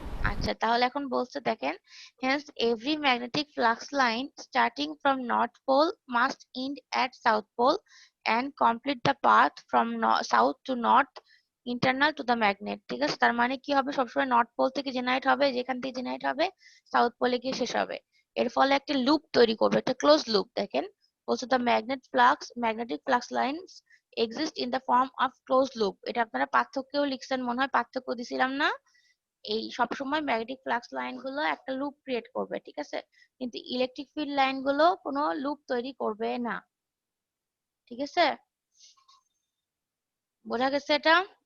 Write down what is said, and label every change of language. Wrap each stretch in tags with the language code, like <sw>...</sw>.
<bn>আচ্ছা, তাহলে এখন বলছে দেখেন,</bn> <en>hence every magnetic flux line starting from north pole must end at south pole and complete the path from south to north internal to the magnet,</en> <bn>ঠিক আছে? তার মানে কি হবে, সবসময় নর্থ পোল থেকে জেনারেট হবে, যেখান থেকে জেনারেট হবে সাউথ পোলে গিয়ে শেষ হবে। এর ফলে একটা লুপ তৈরি করবে, একটা ক্লোজ লুপ। দেখেন, বলছে</bn> <en>the magnetic flux lines exist in the form of closed loop।</en> <bn>এটা আপনারা পার্থক্যও লিখছেন মনে হয়, পার্থক্য দিছিলাম না? এই সবসময় ম্যাগনেটিক ফ্লাক্স লাইন গুলো একটা লুপ ক্রিয়েট করবে, ঠিক আছে? কিন্তু ইলেকট্রিক ফিল্ড লাইন গুলো কোনো লুপ তৈরি করবে না, ঠিক আছে? বোঝা গেছে এটা?</bn>